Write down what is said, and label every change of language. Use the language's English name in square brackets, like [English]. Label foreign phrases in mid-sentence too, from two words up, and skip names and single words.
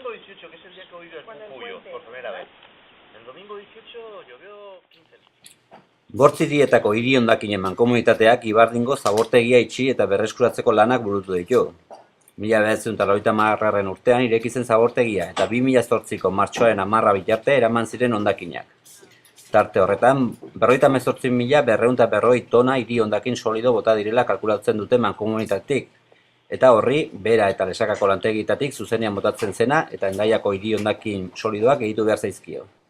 [Spanish] 18, que es el día que he oído el Cucuyo, por primera vez. El domingo 18 llovió 15 litros. [Basque] Bortzirietako hiri hondakinen mankomunitateak Ibardingo zabortegia itxi eta berreskuratzeko lanak burutu ditu. 1990 urtean ireki zen zabortegia eta 2008ko martxoaren 10 bitarte eraman ziren hondakinak. Tarte horretan, 58.240 tona hiri hondakin solido bota direla kalkulatzen dute mankomunitatetik, eta horri, bera eta lesakako lantegitatik zuzenean botatzen zena eta Hendaiako hiri hondakin solidoak egitu behar zaizkio.